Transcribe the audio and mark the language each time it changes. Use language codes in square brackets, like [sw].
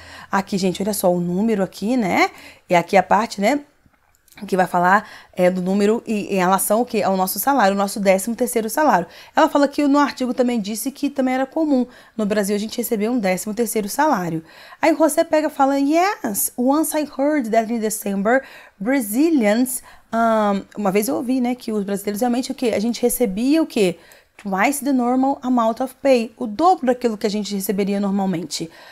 [pt] Aqui, gente, olha só, o número aqui, né, e aqui a parte, né, que vai falar do número em relação ao, ao nosso salário, o nosso 13º salário. Ela fala que no artigo também disse que também era comum. No Brasil a gente recebeu um 13º salário. Aí você pega e fala, [en] yes, once I heard that in December, Brazilians... [pt] uma vez eu ouvi, né, que os brasileiros realmente o quê? A gente recebia o quê? [en] Twice the normal amount of pay. [pt] O dobro daquilo que a gente receberia normalmente.